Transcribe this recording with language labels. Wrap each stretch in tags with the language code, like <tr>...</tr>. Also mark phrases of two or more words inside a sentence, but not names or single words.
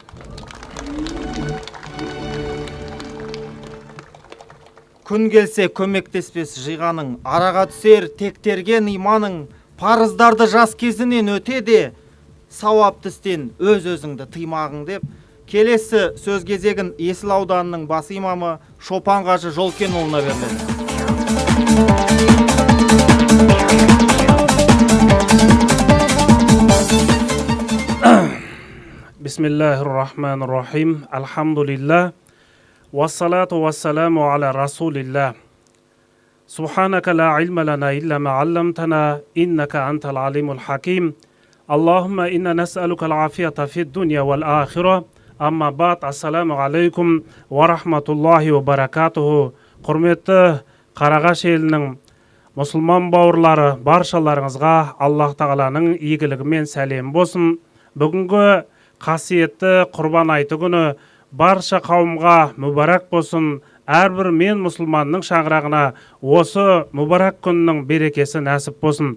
<kk>Күн келсе көмектеспес жиғаның, араға түсер тектерген иманың, парыздарды жас кезінен өтеде, сауапты істен өз-өзіңді тыймағың деп, келесі сөз кезегін Есіл ауданының бас имамы Шопан Қажы Жолкенұлына беріледі.</kk> <ar>بسم الله الرحمن الرحيم. الحمد لله. والصلاة والسلام على رسول الله. سبحانك لا علم لنا إلا ما علمتنا، إنك أنت العليم الحكيم. اللهم إنا نسألك العافية في الدنيا والآخرة. أما بعد، السلام عليكم ورحمة الله وبركاته.</ar> <kk>Құрметті Қарағаш елінің мұсылман бауырлары, баршаларыңызға Аллах тағаланың игілігімен сәлем болсын. Бүгінгі қасиетті Құрбан айты күні барша қауымға мүбәрак болсын. әрбір мен мұсылманның шаңырағына осы мұбарак күннің берекесі нәсіп болсын.</kk>